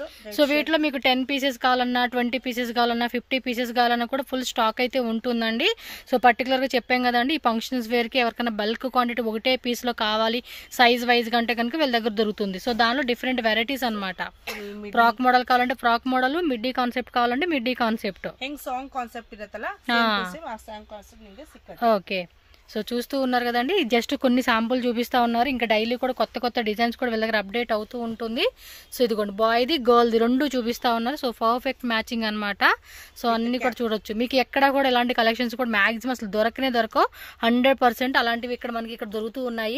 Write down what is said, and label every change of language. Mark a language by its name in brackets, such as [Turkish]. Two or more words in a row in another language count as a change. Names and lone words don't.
[Telugu] సో వీటిలో మీకు 10 pieces కావాలన్నా, 20 pieces కావాలన్నా, 50 pieces కావాలన్నా కూడా [English] full stock [Telugu] అయితే ఉంటుందండి. [English] so particularly [Telugu] చెప్పాం కదండి, ఈ [English] functions wear [Telugu] ఎవరికైనా [English] bulk quantity [Telugu] ఒకటే పీస్లో కావాలి [English] size wise [Telugu] కంటే కనుక వీళ్ళ దగ్గర దొరుకుతుంది. సో దానిలో [English] different varieties [Telugu] అనమాట. [English] frock model [Telugu] కావాలంటే [English] frock model, midi concept [Telugu] కావాలంటే [English] midi concept, [Kannada] ಹೆಂಗ್ [English] song concept [Kannada] ಇರುತ್ತಲ್ಲ ಆ [English] song concept [Kannada] ನಿಮಗೆ ಸಿಗುತ್ತೆ. [Telugu] ఓకే. సో చూస్తూ ఉన్నారు కదండి, జస్ట్ కొన్ని శాంపుల్ చూపిస్తూ ఉన్నారు. ఇంకా డైలీ కూడా కొత్త కొత్త డిజైన్స్ కూడా వీళ్ళ దగ్గర అప్డేట్ అవుతూ ఉంటుంది. సో ఇదిగోండి, బాయ్ది గర్ల్ది రెండు చూపిస్తూ ఉన్నారు. [English] so perfect matching [Telugu] అనమాట. సో అన్ని కూడా చూడొచ్చు. మీకు ఎక్కడ కూడా ఇలాంటి కలెక్షన్స్ కూడా మ్యాక్సిమం అసలు దొరకవు. 100% అలాంటివి ఇక్కడ మనకి ఇక్కడ దొరుకుతూ ఉన్నాయి.